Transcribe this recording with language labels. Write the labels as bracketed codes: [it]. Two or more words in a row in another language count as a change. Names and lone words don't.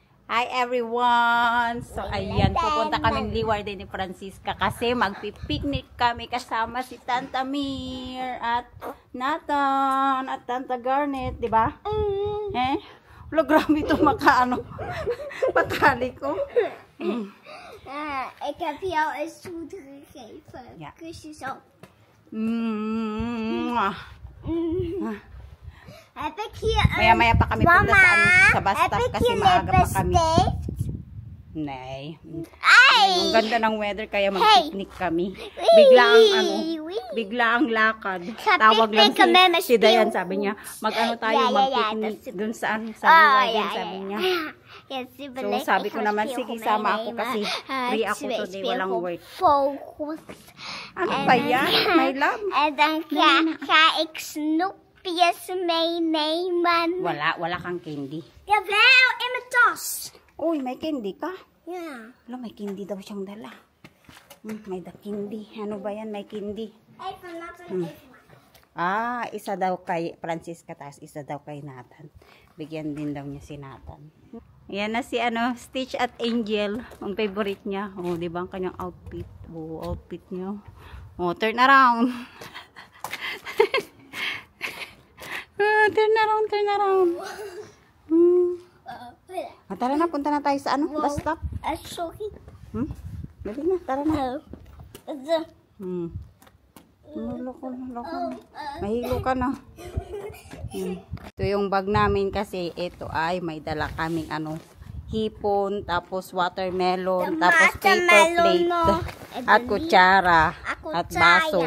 [en] Hi everyone! [tl] So ayan, pupunta kaming Liwar din ni Francisca kasi magpipiknik kami kasama si Tanta Mir at Nathan at Tanta Garnet, di ba? Eh? Wala, grabe ito makaano. Patali ko. [nl] Ik heb jou een zoeter gegeven. Ja. Kusjes op. Heb ik hier een... [tl] Maya-maya pa kami punta sa, sa bus stop [nl] heb ik [tl] kasi [nl] hier [tl] maaga pa kami. [nl] lippenstift? [tl] Nay. Ay! Ang ganda ng weather kaya mag-picnic kami. Bigla ang bigla ang lakad. Sa Tawag lang picnic kami, si Dayan, sabi niya, mag-ano tayo, mag-picnic dun saan, sa Liwar, sabi niya. So sabi ko naman, sige, sama ako kasi free ako today, walang work. [en] Focus. [tl] Ano ba yan? [en] My love? [nl] En dan ga ik snoepjes meenemen. [tl] Wala kang candy. [nl] Jawel, in mijn tas. [tl] Uy, may candy ka? [nl] Ja. [tl] Wala, may candy daw siyang dala. May candy. Ano ba yan? May candy. [nl] Even laten [tl] Isa daw kay Francisca, tapos isa daw kay Nathan. Bigyan din daw niya si Nathan. Yan na si Stitch at Angel. Ang favorite niya. Oh, di ba ang kanyang outfit? Oh, outfit niya. [en] Oh, turn around. Turn around. [tl] Tara na, punta na tayo sa bus stop. [en] Sorry. [tl] Dali na, tara na. Loko. Mahilo ka na. Ito yung bag namin kasi ito ay may dala kaming hipon, tapos watermelon, tapos paper plate, at kutsara, at baso.